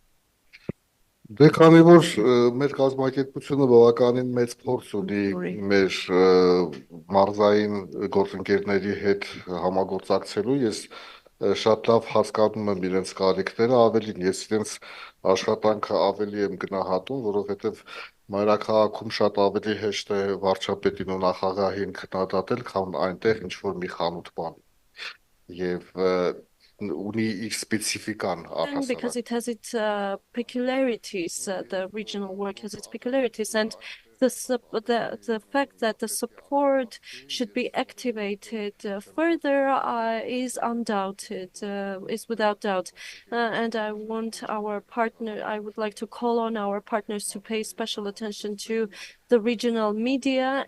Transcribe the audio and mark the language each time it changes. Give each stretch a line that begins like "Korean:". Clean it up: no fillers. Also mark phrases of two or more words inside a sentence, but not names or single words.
Armenian: Դե քանի որ մեր կազմակերպությունը բավականին մեծ փորձ ունի մեր մարզային գործընկերների հետ համագործակցելու, ես շատ լավ հասկանում եմ իրենց կարիքները, ավելին ես իրենց աշխատանքը ավելի եմ գնահատում, որովհետև մայրաքաղաքում շատ ավելի հեշտ է վարչապետին ու նախագահին քննադատել, քան այնտեղ ինչ-որ մի խանութ բան։ Եվ ունի իր սպეციფიკան առհասարակ.
English: Because it has its peculiarities, the regional work has its peculiarities, and the fact that the support should be activated further is undoubted, is without doubt. And I would like to call on our partners to pay special attention to the regional media.